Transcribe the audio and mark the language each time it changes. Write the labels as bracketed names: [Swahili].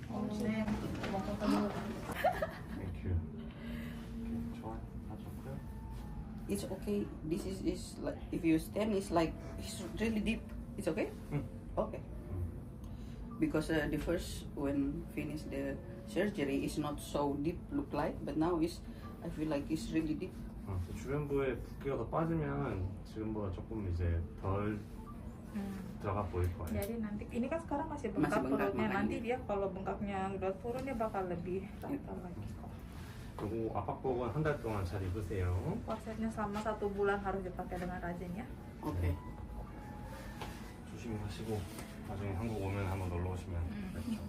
[English] Thank you. [Korean] 좋아, 다 좋고요. [English] It's okay. This is like if you stand, it's like it's really deep. It's okay. Okay. Because the first when finish the surgery is not so deep look like, but now I feel like it's really deep. [Korean] 주변부에 붓기가 더 빠지면 지금보다 조금 이제 덜 들어가 보일 거예요. [Indonesian] Jadi nanti ini kan sekarang masih bengkak perutnya, makanya. nanti dia kalau bengkaknya udah turun dia bakal lebih rata lagi kok. [Korean] 그리고 압박복은 한 달 동안 잘 입으세요. [Indonesian] Korsetnya selama 1 bulan harus dipakai dengan rajin ya. [English] Okay. [Korean] 조심히 하시고 나중에 한국 오면 한번 놀러 오시면 뵙죠.